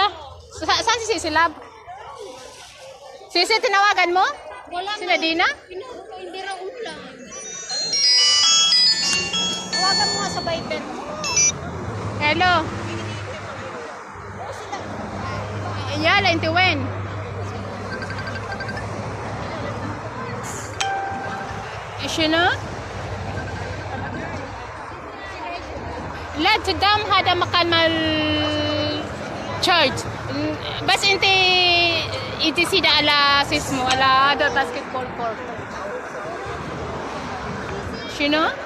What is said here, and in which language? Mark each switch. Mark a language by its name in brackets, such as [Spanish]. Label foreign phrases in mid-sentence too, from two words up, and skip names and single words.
[Filipino] Saan si Sisi Lab? Sisi, tinawagan mo? Wala Si Nadina? Hindi raw ulan. Tawagan mo nga sa Viber. [Arabic] Hello? يلا، انتو وين. شنو؟ لا قدام هذا مكان مال تشارج بس انت سيده على شو اسمه على هذا [English] basketball court [Arabic] شنو؟